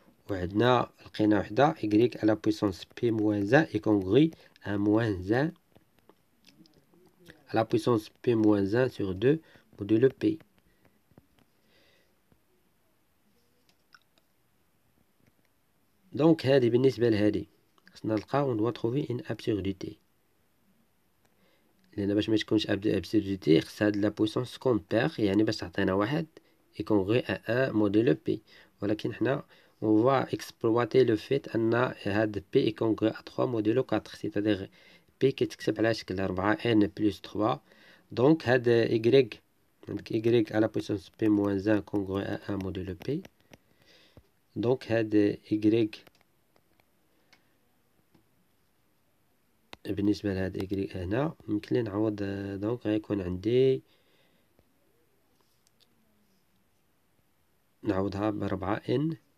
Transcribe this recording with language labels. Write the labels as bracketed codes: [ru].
[ar] وعندنا لقينا وحدة [fr] y à la puissance p moins 1 est congru à moins 1 à la puissance p moins 1 sur 2 modulo p. [ar] Donc هذه بالنسبة لهذه خصنا نلقاو [fr] on doit trouver une absurdité. [ar] لأن باش ما تكونش absurdité خص هاد لا puissance compare يعني باش تعطينا واحد [fr] est congru à 1 modulo p. [ar] ولكن حنا [fr] on va exploiter le fait أن هاد p est congru à 3 modulo 4 c'est-à-dire p [ar] كيتكتب على شكل [fr] 4 n plus 3. donc هاد y عندك y à la puissance p moins 1 congru à 1 modulo p. [ar] donc هاد y بالنسبة لهاد y هنا يمكن لي نعوض. دونك غيكون عندي نعوضها ب4 n